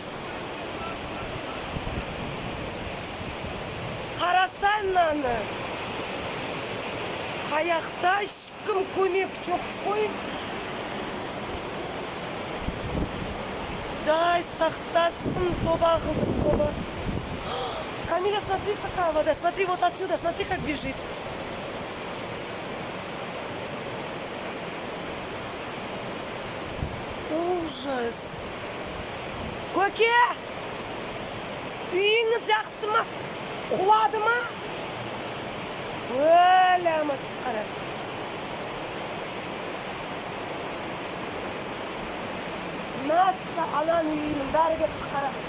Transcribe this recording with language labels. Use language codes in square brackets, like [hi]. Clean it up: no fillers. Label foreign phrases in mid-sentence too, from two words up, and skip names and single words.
[kk] Қарасай мынаны. Қаяқта ешкім көмек жоқ қой. Дай сақтасын, тоба қылдым, тоба. Камиля, [ru] смотри, какая вода. Смотри, вот отсюда, смотри, как бежит. Ужас. [kk] Көке! Үйіңіз жақсы ма? Құлады ма? Өлі масқара. Наса ананың үйінің бәрі кетті қара.